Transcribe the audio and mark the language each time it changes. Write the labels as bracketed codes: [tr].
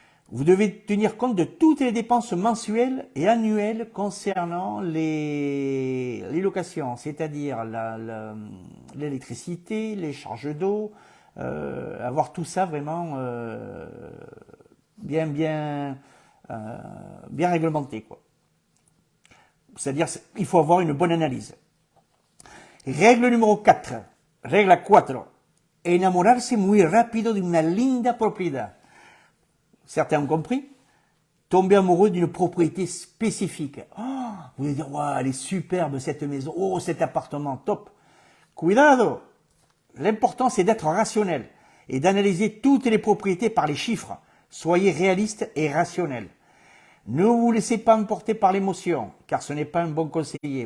[fr] Vous devez tenir compte de toutes les dépenses mensuelles et annuelles concernant les locations, c'est-à-dire l'électricité, les charges d'eau, avoir tout ça vraiment bien réglementé, quoi. C'est-à-dire il faut avoir une bonne analyse. Règle numéro 4. [es] Regla 4. Enamorarse muy rápido de una linda propiedad. [fr] Certains ont compris. Tomber amoureux d'une propriété spécifique. Oh, vous allez dire, wow, elle est superbe cette maison. Oh, cet appartement, top. [es] Cuidado. [fr] L'important, c'est d'être rationnel et d'analyser toutes les propriétés par les chiffres. Soyez réaliste et rationnel. Ne vous laissez pas emporter par l'émotion, car ce n'est pas un bon conseiller.